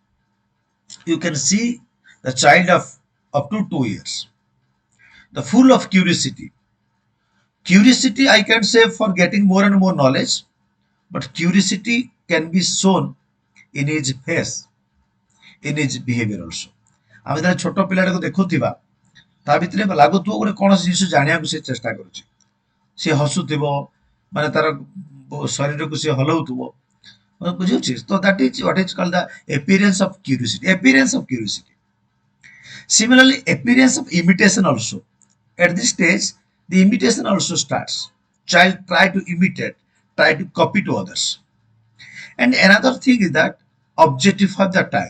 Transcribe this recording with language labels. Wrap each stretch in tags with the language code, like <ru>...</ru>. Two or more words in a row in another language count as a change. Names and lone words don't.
<en>You can see the child of up to 2 years, the full of curiosity. Curiosity, I can say, for getting more and more knowledge, but curiosity can be shown in his face, in his behavior also.</en> <or>ଆମେ ଯେତେବେଳେ ଛୋଟ ପିଲାଟାକୁ ଦେଖୁଥିବା, ତା ଭିତରେ ଲାଗୁଥିବ ଗୋଟେ କୌଣସି ଜିନିଷ ଜାଣିବାକୁ ସେ ଚେଷ୍ଟା କରୁଛି, ସେ ହସୁଥିବ, ମାନେ ତାର ଶରୀରକୁ ସେ ହଲଉଥିବ, ବୁଝୁଛି?</or> <en>So that is what is called the appearance of curiosity. Appearance of curiosity. Similarly, appearance of imitation also. At this stage, the imitation also starts. Child try to imitate, try to copy to others. And another thing is that objectify the time.</en>